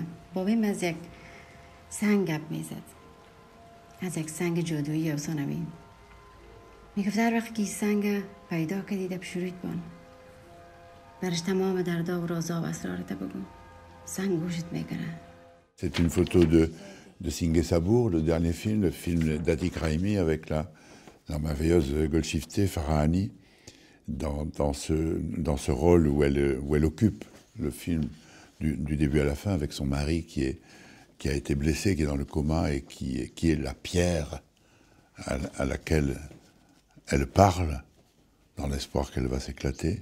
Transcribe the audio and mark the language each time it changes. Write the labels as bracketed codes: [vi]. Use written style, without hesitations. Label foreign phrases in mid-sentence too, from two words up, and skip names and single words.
[fa] بابیم از یک سنگ گپ میزد، از یک سنگ جادویی افسانوی. میگفت هر وقت که این سنگ پیدا کردی دب شورید بان، برش تمام دردا و رازا و اسرارت بگو، سنگ گوشت میکنه. [fr] C'est une photo de Singé Sabour, le dernier film, le film d'Atik Raimi avec la merveilleuse Golshifteh Farahani dans ce rôle où elle occupe le film du début à la fin avec son mari qui a été blessé, qui est dans le coma et qui est la pierre à laquelle elle parle dans l'espoir qu'elle va s'éclater.